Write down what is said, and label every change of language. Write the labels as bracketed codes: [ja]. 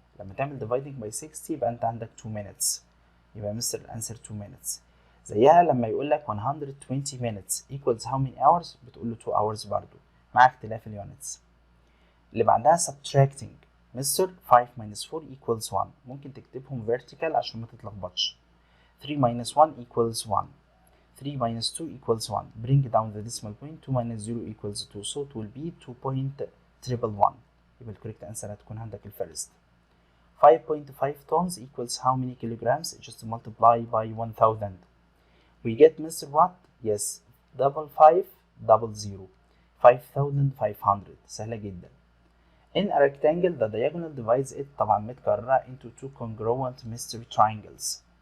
[ar] لما تعمل [en] dividing by 60 [ar] يبقى انت عندك 2 minutes يبقى مستر الانسر 2 minutes. زيها لما يقول لك [en] 120 minutes equals how many hours [ar] بتقول له 2 hours برضو مع اختلاف اليونتس. اللي بعدها [en] subtracting مستر 5 minus 4 equals 1. [ar] ممكن تكتبهم vertical عشان ما تتلخبطش. [en] 3 minus 1 equals 1. 3 minus 2 equals 1. Bring down the decimal point. 2 minus 0 equals 2. So it will be 2.111. [ar] يبقى الكوريكت انسر هتكون عندك الفيرست. [en] 5.5 tons equals how many kilograms? Just multiply by 1000. We get Mr. what? Yes, 5500. 5500. [ar] سهلة جدا. [en] In a rectangle, the diagonal divides it [ar] طبعا متكررة [en] into two congruent mystery triangles.